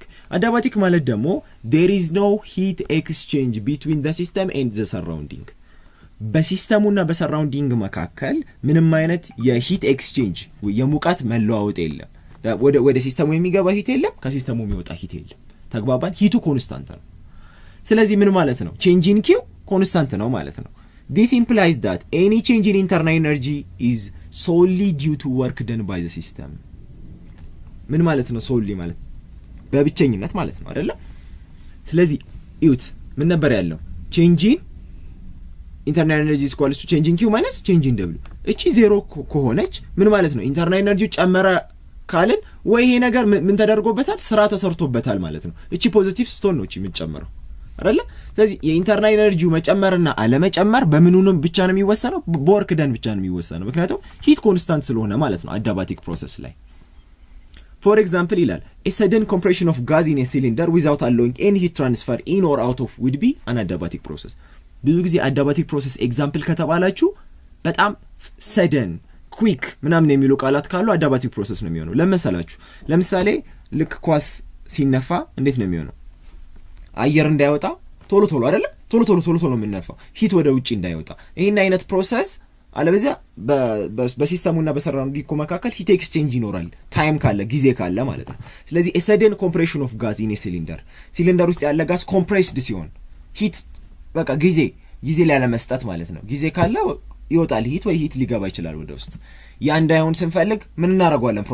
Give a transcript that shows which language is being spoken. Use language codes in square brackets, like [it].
[am] አዳባቲክ ማለት ደግሞ [en] there is no heat exchange between the system and the surrounding። [am] በሲስተሙና በሰራውንዲንግ መካከል ምንም አይነት የሂት ኤክስቼንጅ የሙቀት መለዋወጥ የለም። ወደ ሲስተሙ የሚገባ ሂት የለም፣ ከሲስተሙ የሚወጣ ሂት የለም። ተግባባን? ሂቱ ኮንስታንት ነው። ስለዚህ ምን ማለት ነው? ቼንጅ ኢን ኪው ኮንስታንት ነው ማለት ነው። [en] this implies that any change in internal energy is solely due to work done by the system። [am] ምን ማለት ነው? solely ማለት በብቸኝነት ማለት ነው አይደለ? ስለዚህ እዩት፣ ምን ነበር ያለው? [en] change in internal energy is equal to change in q minus change in w። [am] እቺ ዜሮ ከሆነች ምን ማለት ነው? ኢንተርናል ኤነርጂ ጨመረ ካልን ወይ ይሄ ነገር ምን ተደርጎበታል? ስራ ተሰርቶበታል ማለት ነው። እቺ ፖዚቲቭ ስትሆን ነው እቺ የምትጨምረው አይደለ? ስለዚህ የኢንተርናል ኤነርጂው መጨመርና አለመጨመር በምኑንም ብቻ ነው የሚወሰነው? በወርክ ደን ብቻ ነው የሚወሰነው። [en] ምክንያቱም ሂት ኮንስታንት ስለሆነ ማለት ነው አዳባቲክ ፕሮሰስ ላይ። ፎር ኤግዛምፕል ይላል a sudden compression of gas in a cylinder without allowing any heat transfer in or out of would be an adiabatic process። [am] ብዙ ጊዜ አዳባቲክ ፕሮሰስ ኤግዛምፕል ከተባላችሁ በጣም ሰደን ኩዊክ ምናምን የሚሉ ቃላት ካሉ አዳባቲክ ፕሮሰስ ነው የሚሆነው። ለምሳላችሁ ለምሳሌ ልክ ኳስ ሲነፋ እንዴት ነው የሚሆነው? አየር እንዳይወጣ ቶሎ ቶሎ አይደለ? ቶሎ ቶሎ የምንነፋው ሂት ወደ ውጪ እንዳይወጣ። ይሄን አይነት ፕሮሰስ አለበዚያ በሲስተሙና በሰራውንዲንጉ መካከል ሂት ኤክስቼንጅ ይኖራል፣ ታይም ካለ ጊዜ ካለ ማለት ነው። ስለዚህ ሰደን ኮምፕሬሽን ኦፍ ጋዝ ኢን ሲሊንደር ውስጥ ያለ ጋዝ ኮምፕሬስድ ሲሆን ሂት በቃ ጊዜ ላይ ለመስጠት ማለት ነው። ጊዜ ካለ ይወጣል ሂት ወይ ሂት ሊገባ ይችላል ወደ ውስጥ። ያ እንዳይሆን ስንፈልግ ምን እናደርገዋለን?